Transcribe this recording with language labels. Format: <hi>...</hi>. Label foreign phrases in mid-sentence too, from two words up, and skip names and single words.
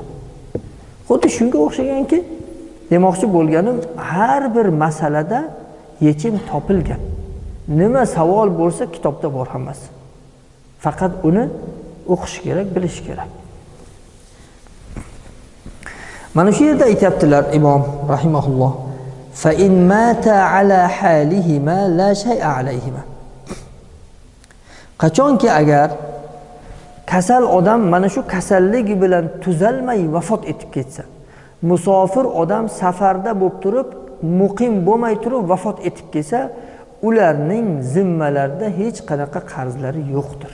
<uz>Xuddi shunga o'xshaganki, demoqchi bo'lganim, har bir masalada yechim topilgan. Nima savol bo'lsa kitobda bor hammasi. Faqat uni o'qish kerak, bilish kerak. Mana shu yerda aytibdilar Imom rahimahulloh,</uz> <ar>فإن ماتا على حالهما لا شيء عليهما.</ar> <uz>Qachonki agar kasal odam mana shu kasalligi bilan tuzalmay vafot etib ketsa, musofir odam safarda bo'lib turib muqim bo'lmay turib vafot etib kelsa, ularning zimmalarida hech qanaqa qarzlari yo'qdir.</uz>